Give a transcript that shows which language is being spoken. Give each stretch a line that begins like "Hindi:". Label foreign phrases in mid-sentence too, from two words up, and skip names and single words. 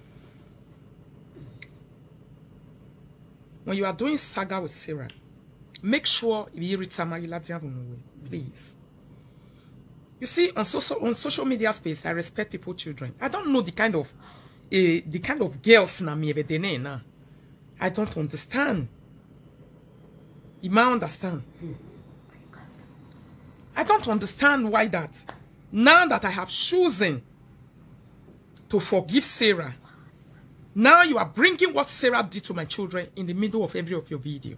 English: When you are doing saga with Sarah, make sure you please. You see, on social media space, I respect people's children. I don't know the kind of girls na me na. I don't understand. You might understand. I don't understand why that. Now that I have chosen to forgive Sarah, now you are bringing what Sarah did to my children in the middle of every of your video.